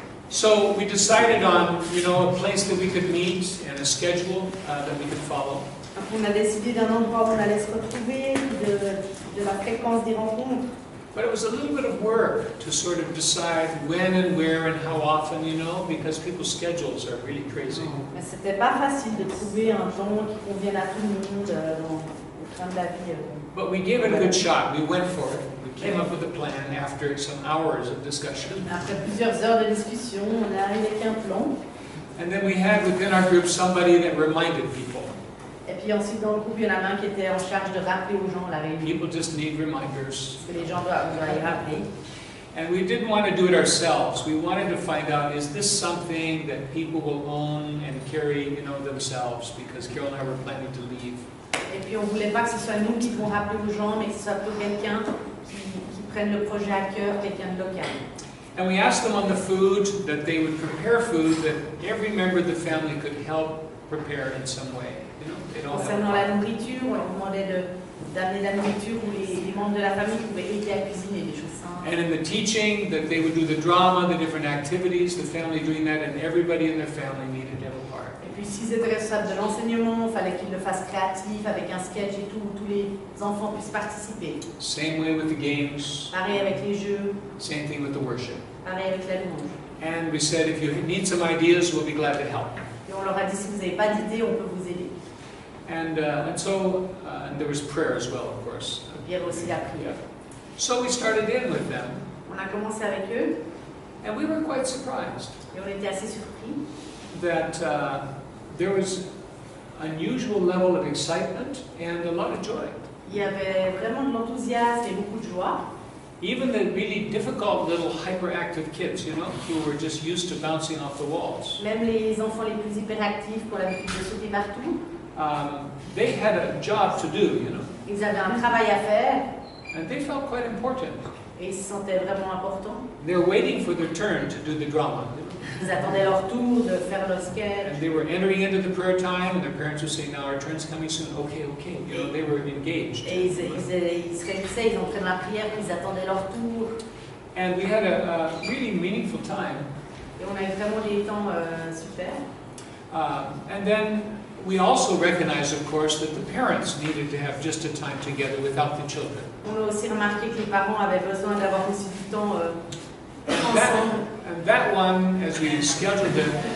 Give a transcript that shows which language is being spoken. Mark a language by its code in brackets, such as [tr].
[en] So we decided on, a place that we could meet and a schedule that we could follow. [fr] Donc on a décidé d'un endroit où on allait se retrouver, de la fréquence des rencontres. [en] But it was a little bit of work to sort of decide when and where and how often, because people's schedules are really crazy. [fr] Mais c'était pas facile de trouver un temps qui convienne à tout le monde au train de la vie. [en] But we gave it a good shot. We went for it. We came up with a plan after some hours of discussion. [fr] Après plusieurs heures de discussion, on est arrivé avec un plan. [en] And then we had within our group somebody that reminded people. [fr] Et puis ensuite dans le groupe, il y en avait un qui était en charge de rappeler aux gens la réunion. [en] People just need reminders. [fr] Parce que les gens doivent y rappeler. [en] And we didn't want to do it ourselves. We wanted to find out, is this something that people will own and carry, themselves? Because Carol and I were planning to leave. [fr] Et puis on voulait pas que ce soit nous qui devons rappeler aux gens, mais que ce soit plutôt quelqu'un qui prenne le projet à cœur, quelqu'un de local. [en] And we asked them on the food that they would prepare food that every member of the family could help prepare in some way. [fr] Concernant la nourriture, on leur demandait d'amener la nourriture où les membres de la famille pouvaient aider à cuisiner des choses simples. [en] And in the teaching, that they would do the drama, the different activities, the family doing that, and everybody in their family needed to have a part. [fr] Et puis s'ils étaient responsables de l'enseignement, il fallait qu'ils le fassent créatif, avec un sketch et tout, où tous les enfants puissent participer. [en] Same way with the games. [fr] Pareil avec les jeux. [en] Same thing with the worship. [fr] Pareil avec la louange. [en] And we said, if you need some ideas, we'll be glad to help. [fr] Et on leur a dit, si vous n'avez pas d'idées, on peut vous aider. [en] And so there was prayer as well, of course. [fr] Et puis il y avait aussi la prière. [en] So we started in with them. [fr] On a commencé avec eux. [en] And we were quite surprised [fr] Et on était assez surpris. [en] That there was unusual level of excitement and a lot of joy. [fr] Il y avait vraiment de l'enthousiasme et beaucoup de joie. [en] Even the really difficult little hyperactive kids, who were just used to bouncing off the walls. [fr] Même les enfants les plus hyperactifs qui ont l'habitude de sauter partout. [en] They had a job to do, [fr] Ils avaient un travail à faire. [en] And they felt quite important. [fr] Et ils se sentaient vraiment importants. [en] They were waiting for their turn to do the drama. [fr] Ils attendaient leur tour de faire le sketch. [en] And they were entering into the prayer time, and their parents would say, "Now our turn's coming soon." Okay. They were engaged. [fr] Et ils se réunissaient, ils entraient dans la prière, puis ils attendaient leur tour. [en] And we had a really meaningful time. [fr] Et on a eu vraiment des temps super. [en] And then we also recognized, of course, that the parents needed to have just a time together without the children. [fr] On a aussi remarqué que les parents avaient besoin d'avoir aussi du temps ensemble. [en] And that one, as we scheduled it.